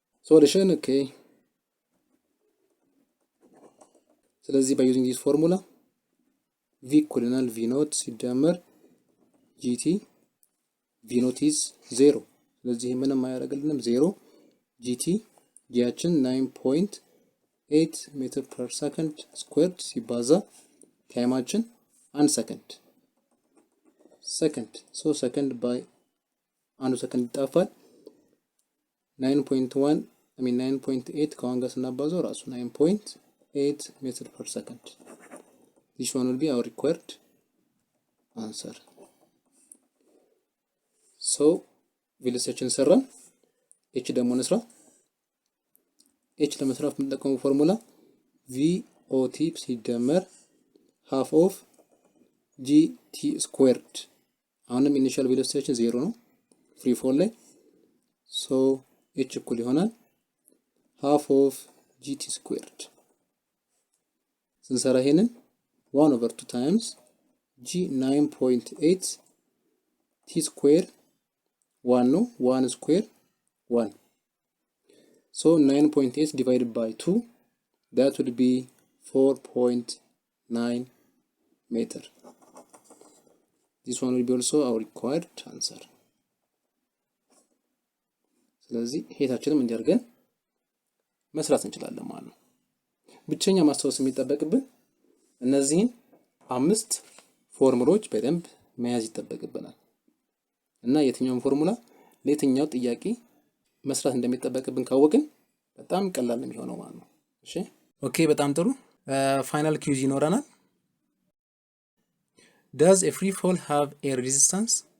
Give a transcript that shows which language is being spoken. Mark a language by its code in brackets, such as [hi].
[am] ሶሉሽን ኦኬ። ስለዚህ [en] by using this formula [am] v እኩል ይሆናል v ኖት ሲደመር gt v ኖት is 0። ስለዚህ ምንም አያደርግልንም 0 gt ጊያችን 9.8 ሜትር ፐር ሰከንድ ስኩዌርድ ሲባዛ ታይማችን 1 ሰከንድ ሶ ሰከንድ ባይ 1 ሰከንድ ይጣፋል 9.8 ከዋን ጋር ስናባዛው ራሱ 9.8 meter per second. [en] This one will be our required answer. [am] So ቪልሰችን ሰራን። ኤች ደግሞ እንስራ። ኤች ለመስራት የምንጠቀመው ፎርሙላ ቪኦቲ ሲደመር half of gt squared። አሁንም ኢኒሻል ቬሎሲቲያችን 0 ነው ፍሪ ፎል ላይ ሶ ኤች እኩል ይሆናል half of gt squared። ስንሰራ ይሄንን [en] 1/2 times g 9.8 t square 1 ነው 1 square 1 so 9.8 divided by 2 that would be 4.9 meter. This one will be also our required answer. [am] ስለዚህ ሄታችንም እንዲያርገን መስራት እንችላለን ማለት ነው። ብቸኛ ማስተዋወስ የሚጠበቅብን እነዚህን 5 ፎርሙላዎች በደንብ መያዝ ይጠበቅብናል እና የትኛውን ፎርሙላ ለየትኛው ጥያቄ መስራት እንደሚጠበቅብን ካወቅን በጣም ቀላል ነው የሚሆነው ማለት ነው። እሺ ኦኬ በጣም ጥሩ። ፋይናል ኩዊዝ ይኖረናል። [en] Does a free fall have a resistance?